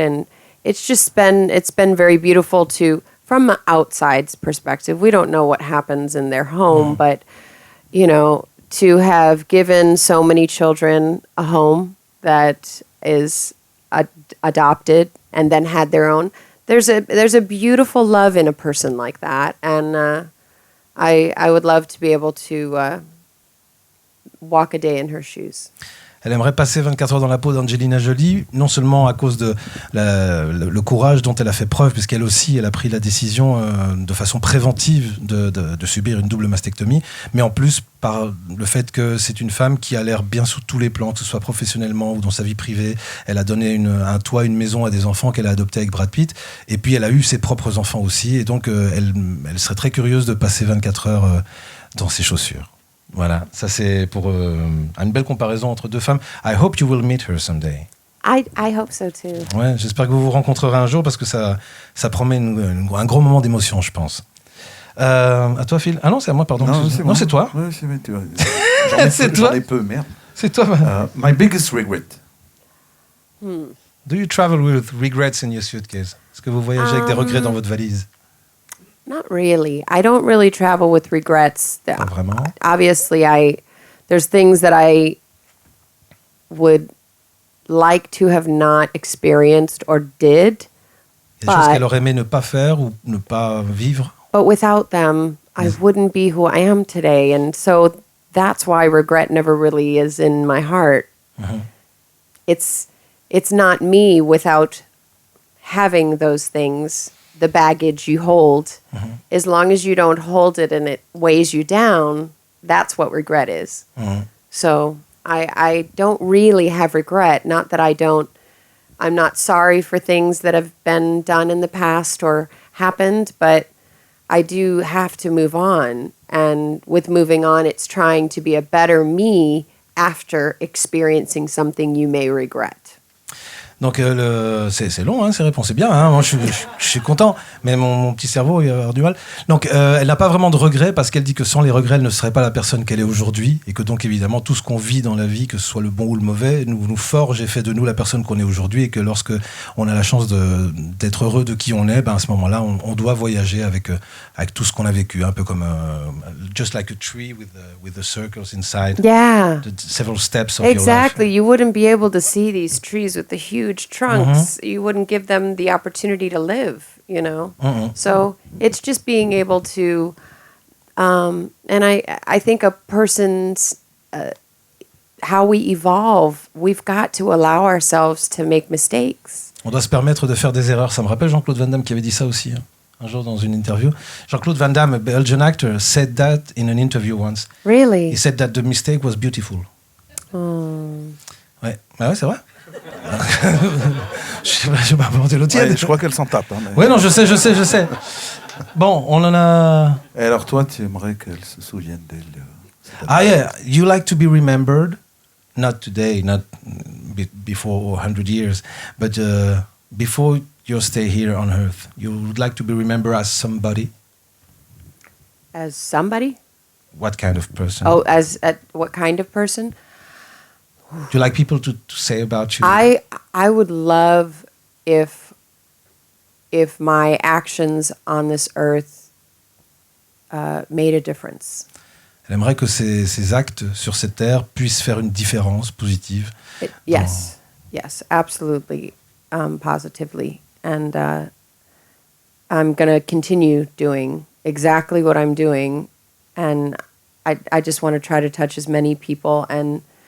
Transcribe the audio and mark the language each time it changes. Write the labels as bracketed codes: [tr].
[en] And it's been very beautiful to, from an outside's perspective, we don't know what happens in their home, but, you know, to have given so many children a home that is adopted and then had their own. There's a beautiful love in a person like that, and I would love to be able to walk a day in her shoes. [fr] Elle aimerait passer 24 heures dans la peau d'Angelina Jolie, non seulement à cause de le courage dont elle a fait preuve, puisqu'elle aussi, elle a pris la décision de façon préventive de subir une double mastectomie, mais en plus par le fait que c'est une femme qui a l'air bien sous tous les plans, que ce soit professionnellement ou dans sa vie privée. Elle a donné un toit, une maison à des enfants qu'elle a adoptés avec Brad Pitt, et puis elle a eu ses propres enfants aussi, et donc elle serait très curieuse de passer 24 heures dans ses chaussures. Voilà, ça c'est pour une belle comparaison entre deux femmes. [en] I hope you will meet her someday. I hope so too. [fr] Ouais, j'espère que vous vous rencontrerez un jour parce que ça promet un gros moment d'émotion, je pense. À toi, Phil. Ah non, c'est à moi, pardon. Non, c'est toi. Ouais, c'est toi. C'est toi. J'en ai peu, merde. C'est toi. [en] My biggest regret. Do you travel with regrets in your suitcase? [fr] Est-ce que vous voyagez avec des regrets dans votre valise? [en] Not really. I don't really travel with regrets. [fr] Pas vraiment. [en] Obviously, there's things that I would like to have not experienced or did. [fr] Il y a des choses qu'elle aurait aimé ne pas faire ou ne pas vivre. [en] But without them, I wouldn't be who I am today. And so that's why regret never really is in my heart. It's not me without having those things, the baggage you hold. As long as you don't hold it and it weighs you down, that's what regret is. So I don't really have regret. Not that I'm not sorry for things that have been done in the past or happened, but I do have to move on. And with moving on, it's trying to be a better me after experiencing something you may regret. [fr] Donc c'est long, hein, ces réponses, c'est bien. Hein, moi, je suis content, mais mon petit cerveau il va avoir du mal. Donc elle n'a pas vraiment de regrets parce qu'elle dit que sans les regrets, elle ne serait pas la personne qu'elle est aujourd'hui et que donc évidemment tout ce qu'on vit dans la vie, que ce soit le bon ou le mauvais, nous forge et fait de nous la personne qu'on est aujourd'hui, et que lorsque on a la chance d'être heureux de qui on est, ben à ce moment-là, on doit voyager avec tout ce qu'on a vécu, un peu comme [en] just like a tree with the circles inside. Yeah. The several steps of your life. Exactly. You wouldn't be able to see these trees with the huge trunks. You wouldn't give them the opportunity to live, you know? So it's just being able to, and I think a person's, how we evolve, we've got to allow ourselves to make mistakes. [fr] On doit se permettre de faire des erreurs. Ça me rappelle Jean-Claude Van Damme qui avait dit ça aussi, hein, un jour dans une interview. [en] Jean-Claude Van Damme, a Belgian actor, said that in an interview once. Really? He said that the mistake was beautiful. [fr] Ouais, ouais, c'est vrai. Je vais pas inventer le tienne. Ouais, je crois qu'elle s'en tape. Hein, mais... Ouais, non, je sais. Bon, on en a... Et alors toi, tu aimerais qu'elle se souvienne d'elle [en] Ah yeah, you like to be remembered, not today, not before 100 years, but before your stay here on Earth, you would like to be remembered as somebody? As somebody? What kind of person? Oh, what kind of person? Do you like people to say about you? I would love if my actions on this earth made a difference. [fr] Elle aimerait que ses actes sur cette terre puissent faire une différence positive. [en] Yes, absolutely, positively. And I'm going to continue doing exactly what I'm doing. And I just want to try to touch as many people and